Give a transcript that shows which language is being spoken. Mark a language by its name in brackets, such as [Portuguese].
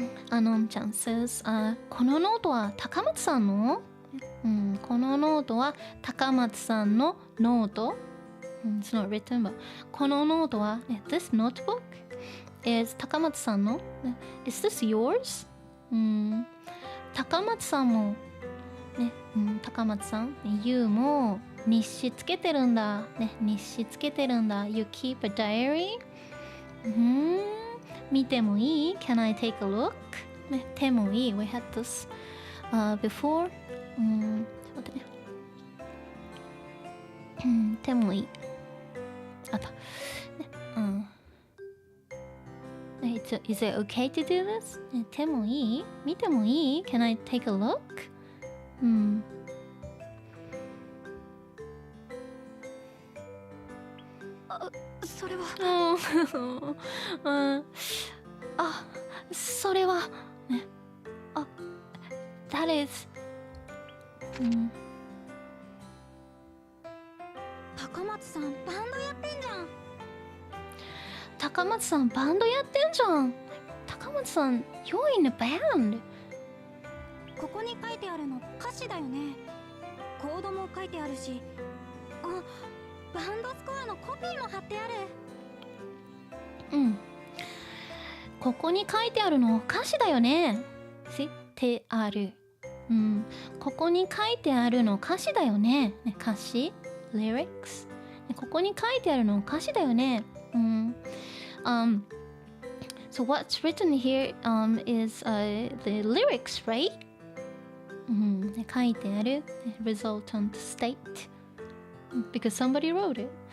[Japanese] アノンちゃん [English] says、 [Japanese] このノートは高松さんの？このノートは高松さんのノート。 [English] It's not written, but [Japanese] このノートは、 [English] This notebook is [Japanese] 高松さんの。 [English] Is this yours? [Japanese] 高松さんも、ね、高松さん、 [English] You [Japanese] も日誌つけてるんだ。ね、日誌つけてるんだ。 [English] You keep a diary? [Japanese] 見てもいい [English] Can I take a look? [Japanese] ね、てもいい [English] We had this、before [Japanese] 待ってねてもいいあった、ね [English] Is it okay to do this? [Japanese] ね、てもいい見てもいい [English] Can I take a look? [Japanese] それはそれはね [English] that is [Japanese] 高松さんバンドやってんじゃん。高松さんバンドやってんじゃん。高松さん [English] You're in a band。 [Japanese] ここに書いてあるの歌詞だよね。コードも書いてあるし、バンドスコアのコピーも貼ってある。ここに書いてあるの歌詞だよね。てある。ここに書いてあるの歌詞だよね。歌詞 [English] lyrics。 [Japanese] ここに書いてあるの歌詞だよね。 [English] So what's written here is the lyrics, right? [Japanese] 書いてある [English] resultant state because somebody wrote it.